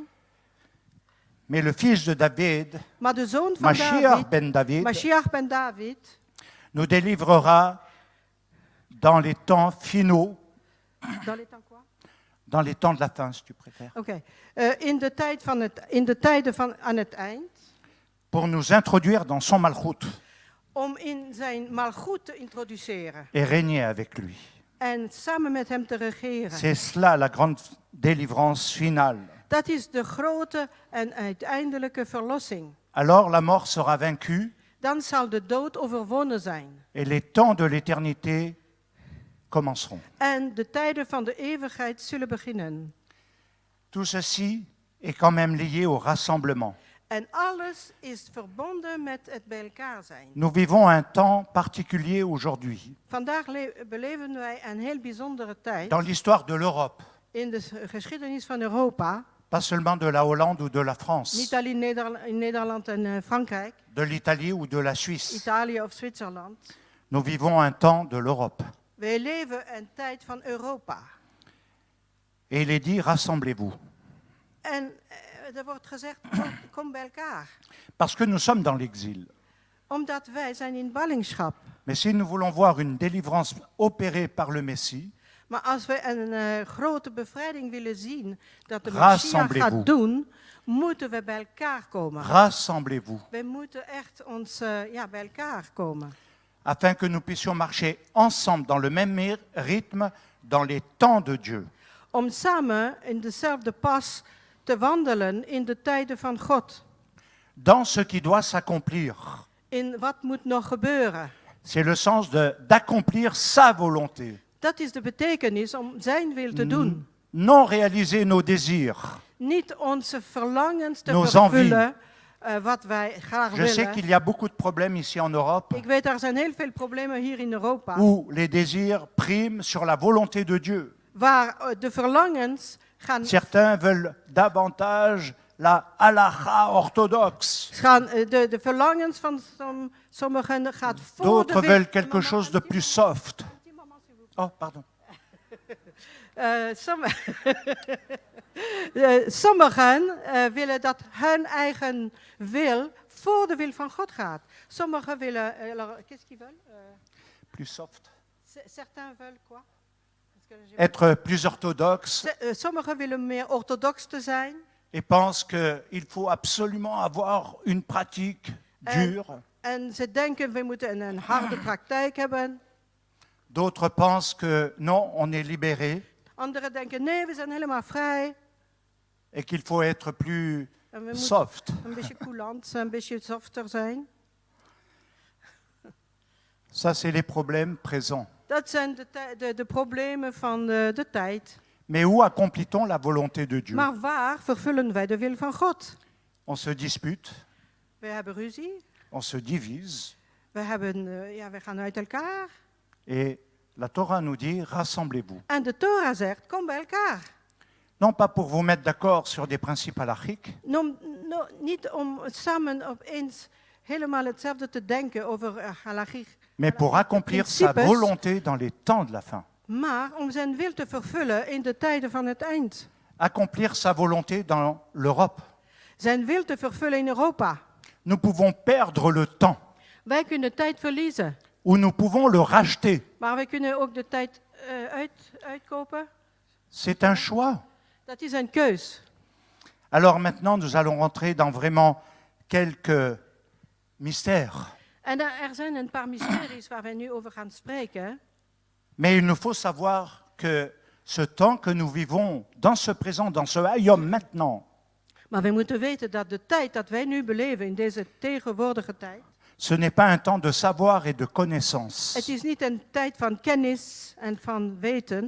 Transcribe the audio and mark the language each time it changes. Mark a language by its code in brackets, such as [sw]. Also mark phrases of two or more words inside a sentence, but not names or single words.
[fr] mais le fils de David, [nl] Maar de zoon van Mashiach David, ben David, [he] Mashiach ben David, [fr] nous délivrera dans les temps finaux, dans les temps quoi? dans les temps de la fin, si tu préfères, [nl] Oké. In de tijden van aan het eind, [fr] pour nous introduire dans son malchut [nl] om in zijn malgoed te introduceren [fr] et régner avec lui. [nl] en samen met hem te regeren. [fr] C'est cela la grande délivrance finale. [nl] Dat is de grote en uiteindelijke verlossing. [fr] Alors la mort sera vaincue [nl] Dan zal de dood overwonnen zijn. [fr] et les temps de l'éternité commenceront. [nl] En de tijden van de eeuwigheid zullen beginnen. [fr] Tout ceci est quand même lié au rassemblement. [nl] En alles is verbonden met het bij elkaar zijn. [fr] Nous vivons un temps particulier aujourd'hui [nl] Vandaag beleven wij een heel bijzondere tijd [fr] dans l'histoire de l'Europe, [nl] in de geschiedenis van Europa. [fr] pas seulement de la Hollande ou de la France, [nl] Niet alleen in Nederland en Frankrijk, [fr] de l'Italie ou de la Suisse. [nl] Italië of Zwitserland. [fr] Nous vivons un temps de l'Europe. [nl] Wij leven een tijd van Europa. [fr] Et il est dit, rassemblez-vous. [nl] En er wordt gezegd, kom bij elkaar. [fr] Parce que nous sommes dans l'exil. [nl] Omdat wij zijn in ballingschap. [fr] Mais si nous voulons voir une délivrance opérée par le Messie, [nl] Maar als we een grote bevrijding willen zien, dat de Messias [fr] Rassemblez-vous. [nl] gaat doen, moeten we bij elkaar komen. [fr] rassemblez-vous, [nl] We moeten echt bij elkaar komen. [fr] afin que nous puissions marcher ensemble dans le même rythme dans les temps de Dieu. [nl] Om samen in dezelfde pas te wandelen in de tijden van God. [fr] Dans ce qui doit s'accomplir. [nl] In wat moet nog gebeuren. [fr] C'est le sens d'accomplir sa volonté. [nl] Dat is de betekenis om zijn wil te doen. [fr] Non réaliser nos désirs. [nl] Niet onze verlangens te [fr] Nos [nl] vervullen, wat wij graag [fr] Je sais [nl] willen. [fr] qu'il y a beaucoup de problèmes ici en Europe [nl] Ik weet, er zijn heel veel problemen hier in Europa. [fr] où les désirs priment sur la volonté de Dieu. [nl] Waar de verlangens gaan, [fr] Certains veulent davantage la halakha orthodoxe. [nl] de verlangens van sommigen gaat voor de [fr] D'autres [nl] wil. [fr] veulent quelque chose de plus soft. Oh, pardon. [nl] Sommigen willen dat hun eigen wil voor de wil van God gaat. Sommigen willen... [fr] Qu'est-ce qu'ils veulent? Plus soft. Certains veulent quoi? Être plus orthodoxe [nl] Sommigen willen meer orthodox te zijn. [fr] et pensent qu'il faut absolument avoir une pratique dure. [nl] En ze denken, we moeten een harde praktijk hebben. [fr] D'autres pensent que non, on est libéré [nl] Anderen denken, nee, we zijn helemaal vrij. [fr] et qu'il faut être plus [nl] En we moeten [fr] soft. [nl] een beetje coulant, een beetje softer zijn. [fr] Ça, c'est les problèmes présents. [nl] Dat zijn de problemen van de tijd. [fr] Mais où accomplit-on la volonté de Dieu? [nl] Maar waar vervullen wij de wil van God? [fr] On se dispute, [nl] We hebben ruzie. [fr] on se divise, [nl] We gaan uit elkaar. [fr] et la Torah nous dit, rassemblez-vous. [nl] En de Torah zegt, kom bij elkaar. [fr] Non pas pour vous mettre d'accord sur des principes halachiques, [nl] Niet om samen opeens helemaal hetzelfde te denken over halachisch. [fr] mais pour accomplir sa [nl] principes. [fr] volonté dans les temps de la fin. [nl] Maar om zijn wil te vervullen in de tijden van het eind. [fr] Accomplir sa volonté dans l'Europe. [nl] Zijn wil te vervullen in Europa. [fr] Nous pouvons perdre le temps, [nl] Wij kunnen tijd verliezen. [fr] ou nous pouvons le racheter. [nl] Maar wij kunnen ook de tijd uitkopen. [fr] C'est un choix. [nl] Dat is een keus. [fr] Alors maintenant, nous allons rentrer dans vraiment quelques mystères. [nl] En er zijn een paar mysteries waar wij nu over gaan spreken. [fr] Mais il nous faut savoir que ce temps que nous vivons dans ce présent, dans ce hayom maintenant, [nl] Maar we moeten weten dat de tijd dat wij nu beleven in deze tegenwoordige tijd. [fr] ce n'est pas un temps de savoir et de connaissance, [nl] Het is niet een tijd van kennis en van weten.